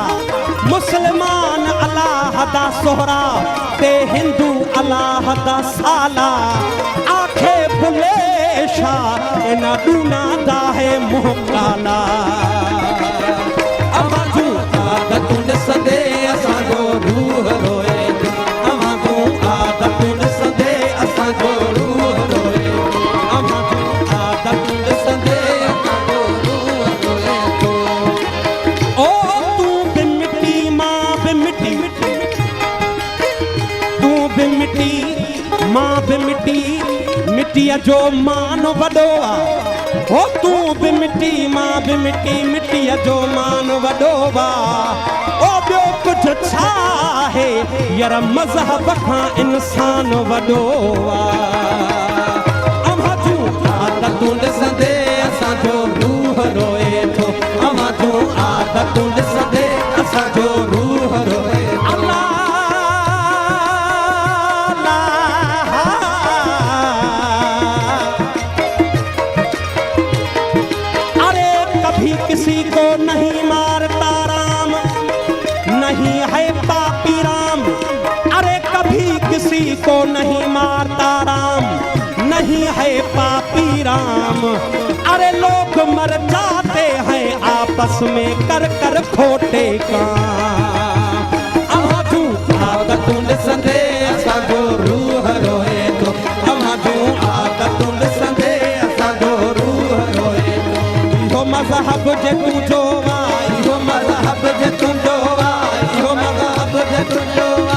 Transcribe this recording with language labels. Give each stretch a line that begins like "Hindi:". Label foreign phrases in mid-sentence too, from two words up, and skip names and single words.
Punjabi: ਮੁਸਲਮਾਨ ਅੱਲਾਹ ਦਾ ਸੋਹਰਾ ਤੇ ਹਿੰਦੂ ਅੱਲਾਹ ਦਾ ਸਾਲਾ। ਆਖੇ ਭੁੱਲੇ ਸ਼ਾਹ ਇਨਾ ਦੂਨਾ ਦਾ ਹੈ ਮੂੰਹ ਕਾਲਾ।
Sindhi: अमां आदतुन संदे असां जो रूह रोए थो, अमां आदतुन संदे असां जो रूह रोए थो, अमां आदतुन संदे असां जो रूह रोए थो। ओ तू बि मिट्टी मां बि मिट्टी, तू बि मिट्टी मां बि मिट्टी, मिट्टीअ जो मान वॾो आ। हो तू बि मिट्टी मां बि मिट्टी, मिट्टीअ जो मान वॾो आ। ओ ॿियो कुझु छा आहे यार मज़हब खां इंसान वॾो आ। आदतुन संदे असां जो रूह रोए थो, अमां आदतुन संदे असां जो रूह रोए थो।
Hindi: अरे कभी किसी को नहीं मारता राम, नहीं है पापी राम। अरे कभी किसी को नहीं मारता राम, नहीं है पापी राम। अरे लोग मर जाते हैं आपस में कर कर खोटे काम।
Sindhi: आदतुन संदे असां जो रूह रोए थो, अमां आदतुन संदे असां जो रूह रोए थो। इहो मज़हब जे तुंहिंजो आ, इहो मज़हब जे तुंहिंजो आ, इहो मज़हब जे तुंहिंजो आ।